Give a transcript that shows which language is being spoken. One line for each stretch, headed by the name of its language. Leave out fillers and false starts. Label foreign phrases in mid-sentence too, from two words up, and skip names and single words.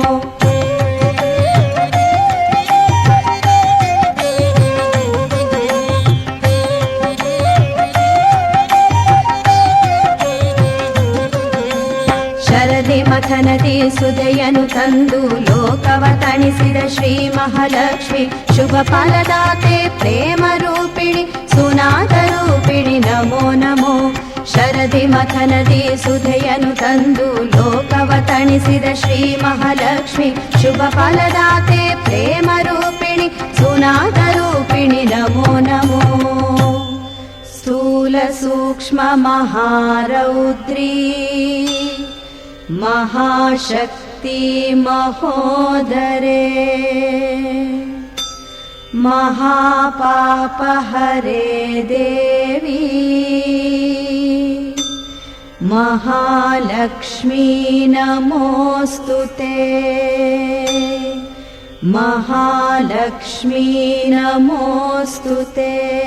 Kannada: ಶರದಿ ಮಥನದಿ ಸುದೆಯನು ತಂದು ಲೋಕವ ತಣಿಸಿದ ಶ್ರೀ ಮಹಾಲಕ್ಷ್ಮಿ, ಶುಭ ಫಲದಾತೆ ಪ್ರೇಮ ರೂಪಿಣಿ ಸುನಾದ ರೂಪಿಣಿ ನಮೋ ನಮೋ. ಶರದಿ ಮಥನದಿ ಸುದೆಯನು ತಂದು ಲೋಕವ ತಣಿಸಿದ ಶ್ರೀ ಮಹಾಲಕ್ಷ್ಮಿ, ಶುಭ ಫಲದಾತೆ ಪ್ರೇಮ ರೂಪಿಣಿ ಸುನಾದ ರೂಪಿಣಿ ನಮೋ ನಮೋ.
Sanskrit: ಸ್ಥೂಲ ಸೂಕ್ಷ್ಮ ಮಹಾರೌದ್ರೀ महाशक्ति महोदरे, महापापहरे देवी महालक्ष्मी नमोस्तुते, महालक्ष्मी नमोस्तुते.